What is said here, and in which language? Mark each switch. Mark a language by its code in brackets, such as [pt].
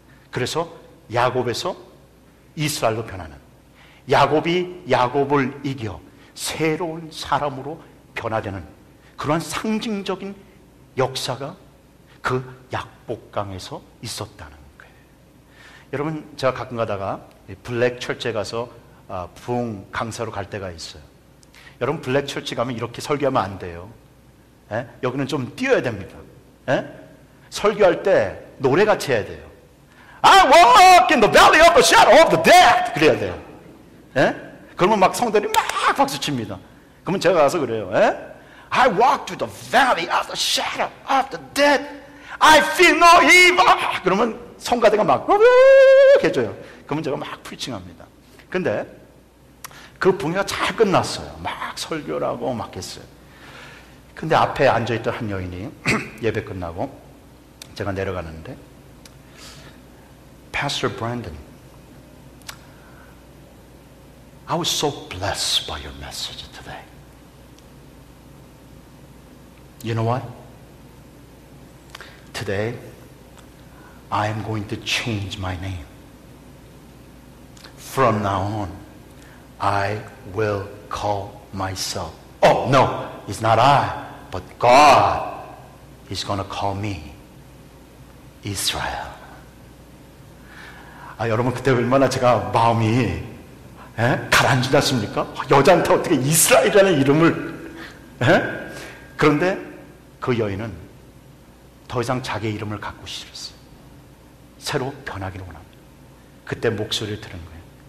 [ko] 그래서 야곱에서 이스라엘로 변하는, 야곱이 야곱을 이겨 새로운 사람으로 변화되는 그러한 상징적인 역사가 그 약복강에서 있었다는 거예요. 여러분, 제가 가끔 가다가 블랙 철제 가서 부흥 강사로 갈 때가 있어요. 여러분, 블랙 철치 가면 이렇게 설교하면 안 돼요. 에? 여기는 좀 뛰어야 됩니다. 에? 설교할 때 노래같이 해야 돼요. [en] I walk in the valley of the shadow of the death. [ko] 그래야 돼요. 에? 그러면 막 성들이 막 박수칩니다. 그러면 제가 가서 그래요. 에? [en] I walk through the valley of the shadow of the death. I feel no evil. [ko] 그러면 성가대가 막 해줘요. 그러면 제가 막 프리칭합니다. 근데 그 붕괴가 잘 끝났어요. 막 설교를 하고 막 했어요. 근데 앞에 앉아있던 한 여인이 예배 끝나고 제가 내려가는데, [en] Pastor Brandon, I was so blessed by your message today. You know what? Today, I am going to change my name. From now on, I will call myself. Oh, no, it's not I, but God is going to call me Israel. [ko] 여러분, 그때 얼마나 제가 마음이 가라앉지 않습니까? 여자한테 어떻게 이스라엘이라는 이름을 그런데 그 여인은 더 이상 자기의 이름을 갖고 싫었어요. 새로 변하기를 원합니다. 그때 목소리를 들은 거예요.